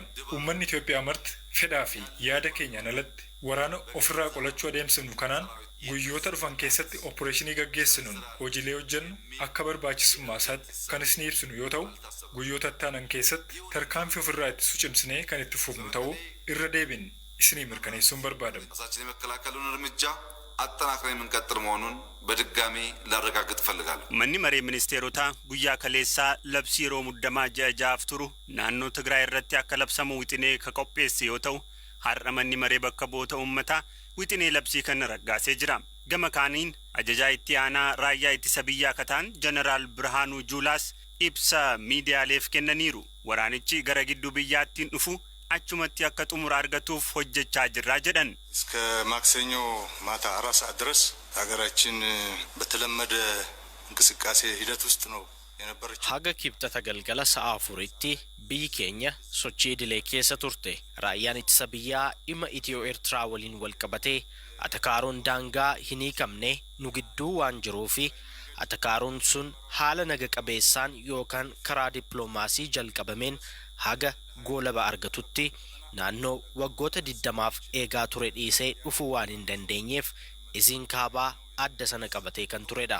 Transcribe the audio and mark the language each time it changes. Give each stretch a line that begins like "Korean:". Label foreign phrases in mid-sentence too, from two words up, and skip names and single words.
Oromo: Uummanni Itoophiyaa marti fedhaa fi yaada keenyaan alatti waraana ofirraa qolachuu adeemsinu kanaan guyyoota dhufan keessatti opereeshinii gaggeessinuun hojiilee hojjennu akka barbaachisummaa isaatti kan isin ibsinu yoo ta'u guyyoota ittaanan keessatti tarkaanfii ofirraa itti cimsinee kan itti fufnu ta'uu irra deebin isinii mirkaneessuun barbaadamu.
Amharic: ራሳችን የመከላከሉን እርምጃ አጠናክረን የምንቀጥል መሆኑን በድጋሚ ላረጋግጥ ፈልጋለሁ።
Oromo: Manni maree ministeerotaa guyyaa kaleessaa labsii yeroo muddamaa ji'a ja'aaf turu naannoo Tigraay irratti akka labsamu wixinee ka qopheesse yoo ta'u har'a manni maree bakka bu'oota uummataa wixinee labsii kana raggaasee jira. Gama kaaniin ajajaa itti aanaa raayyaa ittisa biyyaa kataan Jeneraal Birhaanuu Juulaas ibsa miidiyaaleef kennaniiru. Waraanichi gara gidduu biyyaattiin dhufu achumatti akka xumura argatuuf hojjechaa jirra jedhan.
Amharic: እስከ ማክሰኞ ማታ 4 ሰዓት ድረስ ሀገራችን በተለመደ እንቅስቃሴ ሂደት ውስጥ ነው የነበረችው.
Oromo: haga kibxata galgala sa'a 4tti biyyi keenya sochii idilee keessa turte. Raayyaan ittisa biyyaa dhimma Itiyoo Eertiraa waliin wal qabatee atakaaroon daangaa hin hiikamne nu gidduu waan jiruufi atakaaroon sun haala naga qabeessaan yookaan karaa dippiloomaasii jalqabameen haga goolaba argatutti naannoo waggoota 20f eegaa ture dhiisee dhufuu waan hin dandeenyeef isin kaabaa adda sana qabatee kan turedha.